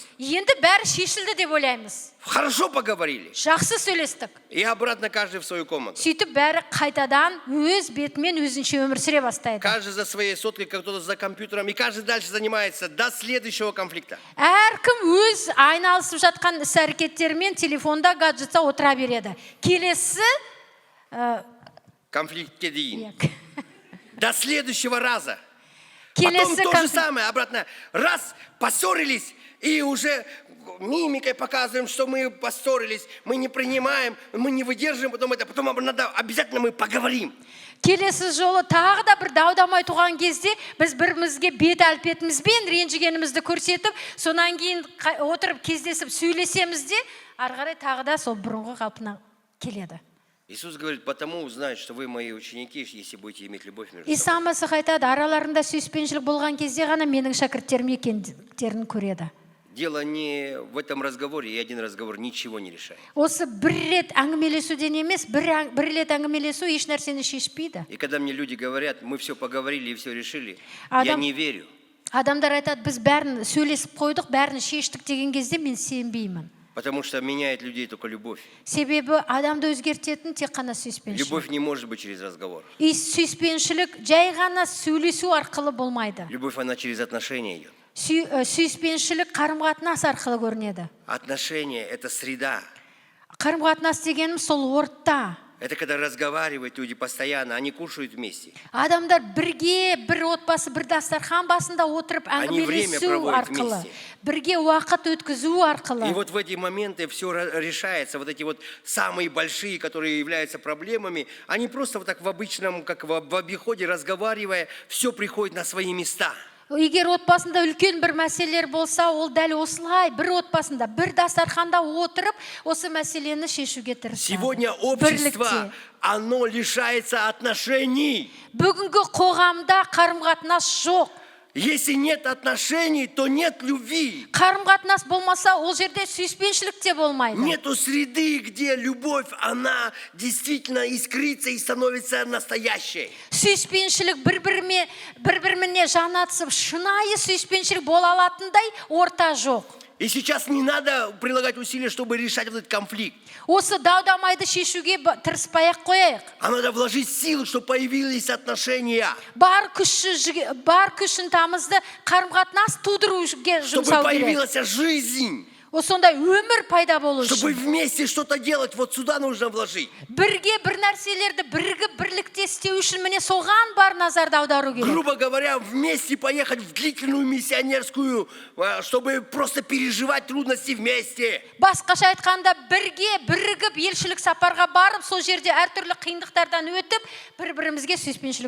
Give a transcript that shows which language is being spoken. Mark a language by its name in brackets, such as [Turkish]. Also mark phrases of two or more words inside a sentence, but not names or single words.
[Kazakh] Енді бәрі шешілді деп ойлаймыз. [Russian] Хорошо поговорили. [Kazakh] Жақсы сөйлестік. [Russian] И обратно каждый в свою комнату. [Kazakh] Сөйтіп бәрі қайтадан өз бетімен өзінше өмір сүре бастайды. [Russian] Каждый за своей соткой, кто-то за компьютером. И каждый дальше занимается до следующего конфликта. [Kazakh] Әркім өз айналысып жатқан іс-әрекеттерімен телефонда, гаджетта отыра береді. Келесі Конфликт дейін. [Russian] До следующего раза. Потом [Kazakh] келесі [Russian] то же самое, обратно. Раз, поссорились, и уже мимикой показываем, что мы поссорились, мы не принимаем, мы не выдерживаем, потом надо, обязательно мы поговорим. [Kazakh] Келесі жолы тағы да бір дау-дамай туған кезде біз бірімізге бет әлпетімізбен ренжігенімізді көрсетіп, сонан кейін отырып кездесіп сөйлесеміз де, ары қарай тағы да сол бұрынғы қалпына келеді. [Russian] Иисус говорит, потому узнают, что вы мои ученики, если будете иметь любовь между собой. [Kazakh] Иса Масих айтады, араларында сүйіспеншілік болған кезде ғана менің шәкірттерім екендіктерін көреді. [Russian] Дело не в этом разговоре, и один разговор ничего не решает. [Kazakh] Осы бір рет әңгімелесуден емес, бір рет әңгімелесу еш нәрсені шешпейді. [Russian] И когда мне люди говорят, мы все поговорили и все решили, [Kazakh] Адам- [Russian] я не верю. [Kazakh] Адамдар айтады, біз бәрін сөйлесіп қойдық, бәрін шештік деген кезде мен сенбеймін. [Russian] Потому что меняет людей только любовь. [Kazakh] Себебі адамды өзгертетін тек қана сүйіспеншілік. [Russian] Любовь не может быть через разговор. [Kazakh] И сүйіспеншілік жай ғана сөйлесу арқылы болмайды. [Russian] Любовь, она через отношения идет. [Kazakh] Сүйіспеншілік қарым-қатынас арқылы көрінеді. [Russian] Отношения – это среда. [Kazakh] Қарым-қатынас дегенім сол орта. [Russian] Это когда разговаривают люди постоянно, они кушают вместе. [Kazakh] Адамдар бірге, бір отбасы, бір дастархан басында отырып әңгімелесу арқылы, бірге уақыт өткізу арқылы. [Russian] И вот в эти моменты все решается. Вот эти вот самые большие, которые являются проблемами, они просто вот так в обычном, как в обиходе, разговаривая, все приходит на свои места. [Kazakh] Егер отбасында үлкен бір мәселелер болса, ол дәл осылай бір отбасында, бір дастарханда отырып, осы мәселені шешуге тырысады. [Russian] Сегодня общество, оно лишается отношений. [Kazakh] Бүгінгі қоғамда қарым-қатынас жоқ. [Russian] Если нет отношений, то нет любви. [Kazakh] Қарым-қатынас болмаса, ол жерде сүйіспеншілік те болмайды. [Russian] Нету среды, где любовь, она действительно искрится и становится настоящей. [Kazakh] Сүйіспеншілік бір-біріне жанатысып, шынайы сүйіспеншілік бола алатындай орта жоқ. [Russian] И сейчас не надо прилагать усилия, чтобы решать вот этот конфликт. [Kazakh] Осы дау-дамайды шешуге тырыспай-ақ қояйық. [Russian] А надо вложить силы, чтобы появились отношения. [Kazakh] Бар күшін тамызды қарым-қатынас тудыруге [Russian] Чтобы [Kazakh] жұмсау керек. [Russian] появилась жизнь. [Kazakh] Сондай өмір пайда болу [Russian] Чтобы [Kazakh] үшін. [Russian] вместе что-то делать, вот сюда нужно вложить. [Kazakh] Бірге бір нәрселерді бірігіп бірлікте істеу үшін міне соған бар назарды аудару керек. [Russian] Грубо говоря, вместе поехать в длительную миссионерскую, чтобы просто переживать трудности вместе. [Kazakh] Басқаша айтқанда бірге бірігіп елшілік сапарға барып, сол жерде әртүрлі қиындықтардан өтіп, бір-бірімізге сүйіспеншілік